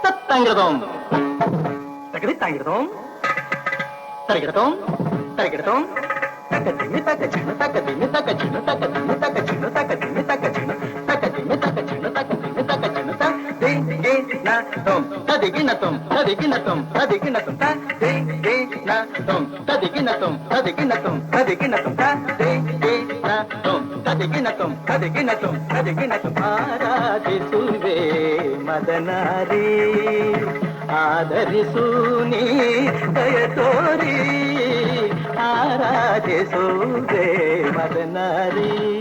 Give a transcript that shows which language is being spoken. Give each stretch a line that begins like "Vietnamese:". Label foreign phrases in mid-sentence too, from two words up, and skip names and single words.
Kannada: ತಂಗಿಡದೋಂ ತಗದಿತ್ತಾಗಿಡದೋಂ ತರಗಿಡದೋಂ ತರಗಿಡದೋಂ ತಕದಿಮ್ಮಿ ತಕ ಚಿಣ್ಣು ತಕದಿಮ್ಮಿ ತಕ ಚಿಣ್ಣು ತಕದಿಮ್ಮಿ ತಕ ಚಿಣ್ಣು ತಕದಿಮ್ಮಿ ತಕ ಚಿಣ್ಣು ತಕದಿಮ್ಮಿ ತಕ ಚಿಣ್ಣು ತಕದಿಮ್ಮಿ ತಕ ಚಿಣ್ಣು ತ ದೇ ಗೆ ನ ತೋಂ ತದಿಗಿನ ತೋಂ ತದಿಗಿನ ತೋಂ ತದಿಗಿನ ತೋಂ ತ ದೇ ಗೆ ನ ತೋಂ ತದಿಗಿನ ತೋಂ ತದಿಗಿನ ತೋಂ ತದಿಗಿನ ತೋಂ ತ ದೇ ಗೆ ನ ತೋಂ ತದಿಗಿನ ತೋಂ ತದಿಗಿನ ತೋಂ ತದಿಗಿನ ತೋಂ ಆರಾಧಿಸುವೆ ಮದನಾರಿ ಆದರಿಸು ನೀ ದಯ ತೋರಿ ಆರಾಧಿಸುವೆ ಮದನಾರಿ.